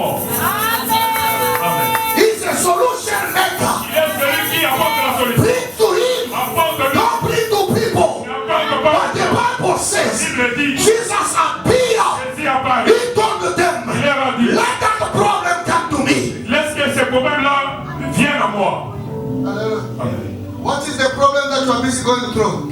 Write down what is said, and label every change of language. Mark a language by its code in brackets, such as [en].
[en] He's a solution maker. Bring to him. Don't bring to people. But the Bible says Jesus appeared. He told them, let that problem come to me. [fr] Laisse que ces problèmes-là viennent à moi. [en] What is the problem that you are busy going through?